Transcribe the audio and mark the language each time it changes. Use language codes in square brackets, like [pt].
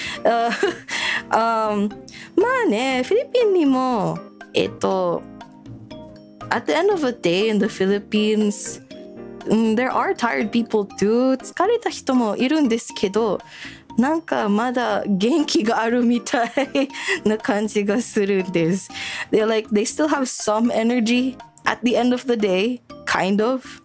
[ja] まあね、フィリピンにも [en] at the end of the day in the Philippines, there are tired people too. [ja] 疲れた人もいるんですけど、なんかまだ元気があるみたいな感じがするんです。 [en] They still have some energy at the end of the day, kind of.